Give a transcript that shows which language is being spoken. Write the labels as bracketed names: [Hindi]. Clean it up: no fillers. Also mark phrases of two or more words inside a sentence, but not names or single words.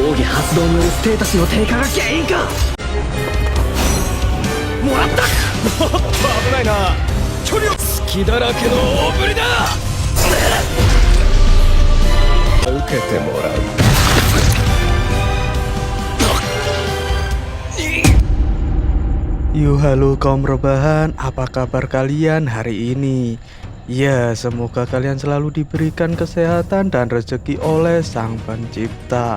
[Japanese] 発動によるステータスの低下が原因か。もらった。もっと危ないな。距離を隙だらけの大振りだ。受けてもらう。 [Indonesian] Yo halo kaum rebahan, apa kabar kalian hari ini? Ya, semoga kalian selalu diberikan kesehatan dan rezeki oleh Sang Pencipta.